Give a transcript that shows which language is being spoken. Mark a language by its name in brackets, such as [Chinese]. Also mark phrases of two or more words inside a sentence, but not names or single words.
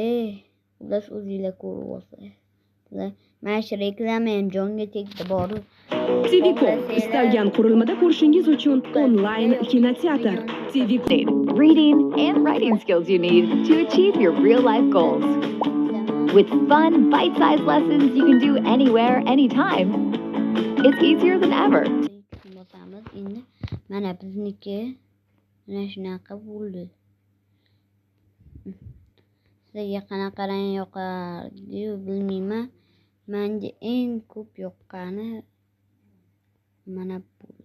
[Uzbek] Ular o'zingizlar ko'rib olsanglar. Mana shu reklama ham jonga tegdi bor. TVCom istalgan qurilmada ko'rishingiz uchun onlayn kinoteatr. TVCom [English] reading and writing skills you need to achieve your real-life goals. With fun, bite-sized lessons you can do anywhere, anytime. it's easier than ever. [Uzbek] Ikkisini bosamiz. Endi mana bizniki mana shunaqa bo'ldi. Sizga qanaqa rang yoqadi bilmayman. Menga eng ko'p yoqqani mana bo'ldi.